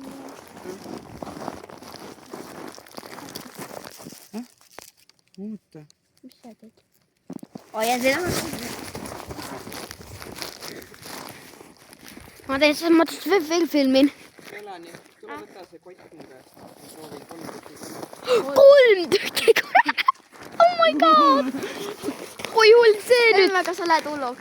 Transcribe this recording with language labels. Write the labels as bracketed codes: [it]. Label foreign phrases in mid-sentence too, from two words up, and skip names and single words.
[et] Muuta. Mis sa teed? Hoian seda. Ma teen selles mõttes veel filmin. Elani, tule võta see kott mu käest. Ma soovin 3 3 tükki. [en] Oh my god. [et] Kui hull see nüüd. Elme, kas sa lähed hulluks?